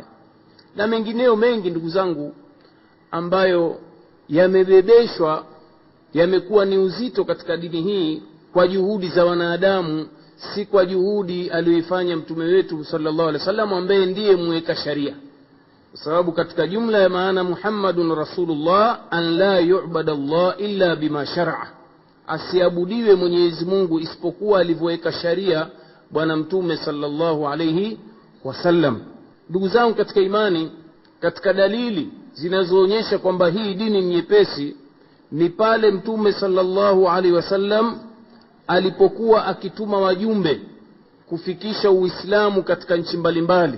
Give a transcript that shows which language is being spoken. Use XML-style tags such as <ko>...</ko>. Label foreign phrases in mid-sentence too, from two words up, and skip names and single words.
<sw>Na mengineo mengi ndugu zangu, ambayo yamebebeshwa, yamekuwa ni uzito katika dini hii kwa juhudi za wanadamu, si kwa juhudi aliyoifanya mtume wetu</sw> <ar>صلى الله عليه وسلم,</ar> <sw>ambaye ndiye mweka sharia. Kwa sababu katika jumla ya maana</sw> <ar>محمد رسول الله ألا يعبد الله إلا بما شرع,</ar> <sw>asiabudiwe Mwenyezi Mungu isipokuwa alivyoweka sharia Bwana Mtume</sw> <ar>صلى الله عليه وسلم.</ar> <sw>Ndugu zangu katika imani, katika dalili zinazoonyesha kwamba hii dini ni nyepesi ni pale Mtume</sw> <ar>صلى الله عليه وسلم</ar> <sw>alipokuwa akituma wajumbe kufikisha Uislamu katika nchi mbalimbali.</sw>